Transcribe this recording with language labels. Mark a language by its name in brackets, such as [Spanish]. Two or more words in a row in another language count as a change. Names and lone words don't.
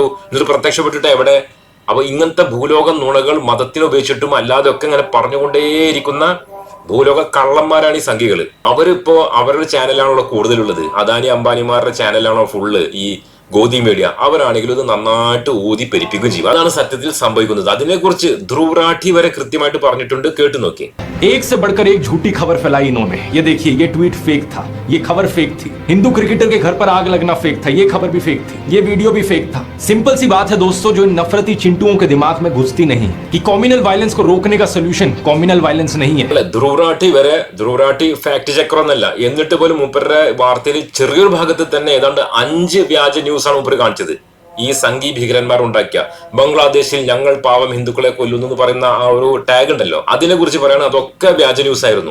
[Malayalam] എന്നിട്ട് പ്രത്യക്ഷപ്പെട്ടിട്ട് എവിടെ? അപ്പൊ ഇങ്ങനത്തെ ഭൂലോക നുണകൾ മതത്തിനെ ഉപയോഗിച്ചിട്ടും അല്ലാതെ ഒക്കെ ഇങ്ങനെ പറഞ്ഞുകൊണ്ടേയിരിക്കുന്ന ഭൂലോക കള്ളന്മാരാണ് ഈ സംഖ്യകള്. അവരിപ്പോ അവരുടെ ചാനലാണല്ലോ കൂടുതലുള്ളത്. അദാനി അംബാനിമാരുടെ ചാനലാണോ ഫുള്ള് ഈ ഗോദി മീഡിയ. അവരാണെങ്കിലും ഇത് നന്നായിട്ട് ഊതി പെരിപ്പിക്കുകയും ചെയ്യും. അതാണ് സത്യത്തിൽ സംഭവിക്കുന്നത്. അതിനെക്കുറിച്ച് ധ്രുവ് രാഠി വരെ കൃത്യമായിട്ട് പറഞ്ഞിട്ടുണ്ട്. കേട്ടു നോക്കി. [Hindi] एक से बढ़कर एक झूठी खबर फैलाई इन्होंने। ये देखिए, ये ट्वीट फेक था, ये खबर फेक थी। हिंदू क्रिकेटर के घर पर आग लगना फेक था, ये खबर भी फेक थी, ये वीडियो भी फेक था। सिंपल सी बात है दोस्तों, जो इन नफरती चिंटुओं के दिमाग में घुसती नहीं कि [English] communal violence [Hindi] को रोकने का सोल्यूशन [English] communal violence [Hindi] नहीं है। [Malayalam] ധ്രുവ് രാഠി [English] fact checker [Malayalam] ഒന്നല്ല. എന്നിട്ട് പോലും മൂപ്പരുടെ വാർത്തയിൽ ചെറിയൊരു ഭാഗത്ത് തന്നെ ഏതാണ്ട് 5 വ്യാജ ന്യൂസാണ് മൂപ്പർ കാണിച്ചത്. ഈ സംഘി ഭീകരന്മാർ ഉണ്ടാക്കിയ ബംഗ്ലാദേശിൽ ഞങ്ങൾ പാവം ഹിന്ദുക്കളെ കൊല്ലുന്നു എന്ന് പറയുന്ന ആ ഒരു ടാഗ് ഉണ്ടല്ലോ, അതിനെ കുറിച്ച് പറയണ അതൊക്കെ വ്യാജ ന്യൂസ് ആയിരുന്നു.